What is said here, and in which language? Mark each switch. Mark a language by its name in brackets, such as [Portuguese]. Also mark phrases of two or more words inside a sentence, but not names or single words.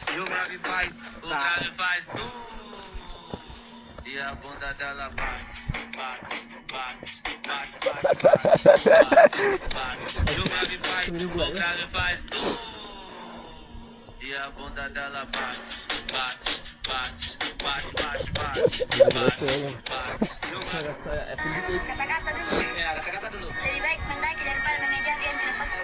[Portuguese] E o grave faz tu E a bunda dela bate, bate, bate, bate, bate, bate, bate. O grave faz, o grave faz. E a bunda dela bate, bate, bate, bate, bate, bate, bate, bate. [Indonesian] Kata-kata dulu. Kata-kata dulu. Lebih baik mendaki daripada mengejar yang tidak pasti.